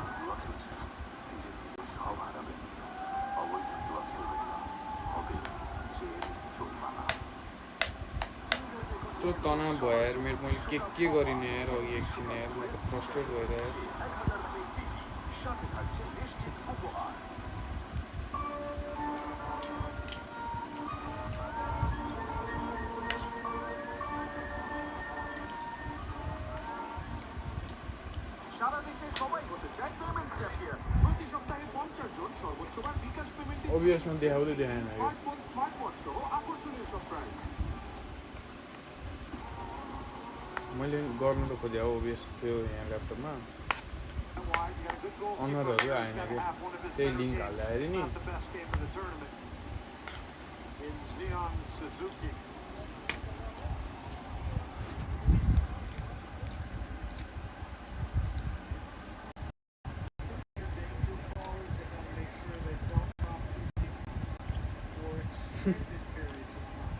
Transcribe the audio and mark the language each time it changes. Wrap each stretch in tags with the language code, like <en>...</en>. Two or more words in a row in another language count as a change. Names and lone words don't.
<bn>জুয়া খেলছে ধীরে ধীরে সব হারাবেন অবৈধ জুয়া খেলবেন না হবে জেল জরিমানা</bn> <ne>त्यो तनाव भयो यार मेरो मैले के गरिने यार अघि एकछिन यार म त फ्रस्ट्रेट भएर यार</ne> <bn>1000 ফ্রি টিভি সাথে থাকছে নিশ্চিত উপহার সারা দেশে সবাই হতে চায়</bn> <en>payment champion</en> <bn>প্রতি সপ্তাহে 50 জন সর্বোচ্চবার বিকাশ পেমেন্টে</bn> <ne>Obviously देखाउँदै देखाएन यो</ne> <en>smartphone smart watch</en> <bn>সহ আকর্ষণীয় সব প্রাইস</bn> <ne>मैले गर्नु त खोजेँ हो ओबिएस त्यो यहाँ ल्यापटपमा अनरहरू आएन कि त्यही लिङ्क हाल्दा अरे नि</ne> <en>Not the best game of the tournament in Zion Suzuki. Danger ballers, they gotta make sure they don't drop too deep for extended periods of time.</en>